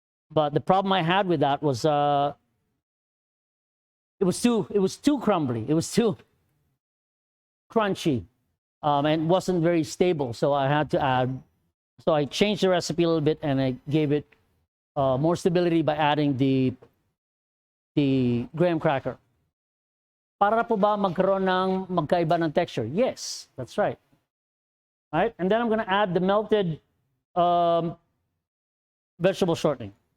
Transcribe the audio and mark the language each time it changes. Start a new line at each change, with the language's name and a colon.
English: But the problem I had with that was it was too crumbly. It was too crunchy, and wasn't very stable. So I had to add. So I changed the recipe a little bit, and I gave it more stability by adding the graham cracker.
Filipino: Para po ba magkaroon ng magkaiba ng texture?
English: Yes, that's right. All right, and then I'm going to add the melted vegetable shortening.